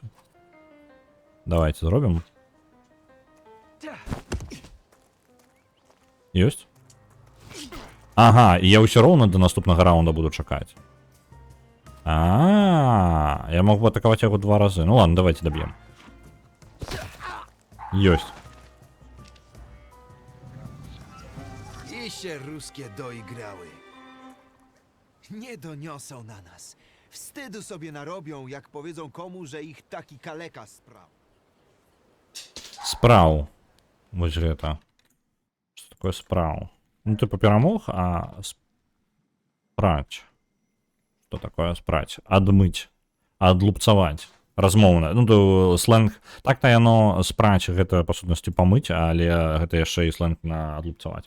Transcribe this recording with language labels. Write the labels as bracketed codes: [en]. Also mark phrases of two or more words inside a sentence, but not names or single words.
[be] Давайте зробім. Ёсць? Ага, і я ўсё роўна да наступнага раунда буду чакаць. Я мог бы атакаваць яго 2 разы. [ru] Ну ладно, давайте [be] доб'ем. Ёсць. [pl] I się ruskie doigrały. Nie doniosą na nas. Wstydu sobie narobią, jak powiedzą komu, że ich taki kaleka sprał. [be] Спраў. Вось гэта. Што такое спраў? Ну, типа перамог, а спраць. Што такое спраць? Адмыць. Адлупцаваць. Размоўна. Ну, то сленг. Так-то яно спраць, гэта, па сутнасці, памыць, але гэта яшчэ і сленг на адлупцаваць.